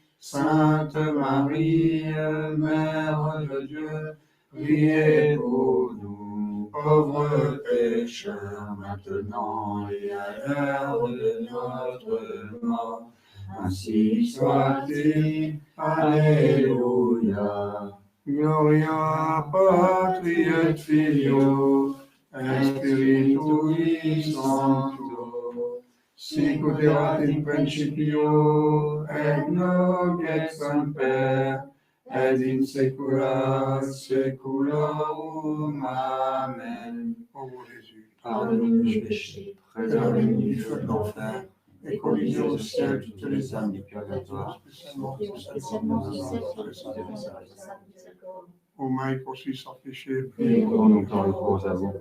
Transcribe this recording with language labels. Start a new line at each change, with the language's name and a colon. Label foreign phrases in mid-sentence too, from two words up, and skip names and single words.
French: Sainte Marie, Mère de Dieu, priez pour nous, pauvres pécheurs, maintenant et à l'heure de notre mort. Ainsi soit-il. Alléluia.
Latin: Gloria Patri et Filio, et Spiritui Sancto, sic ut erat in principio, et nunc et semper, et in saecula saeculorum.
French: Amen. Ô mon Jésus, Pardonne-nous nos péchés, préservez-nous du feu de l'enfer, et conduisez au ciel toutes les âmes du purgatoire, spécialement celles qui ont besoin de votre sainte miséricorde. ô Marie conçue sans péché, priez pour nous qui recours à vous.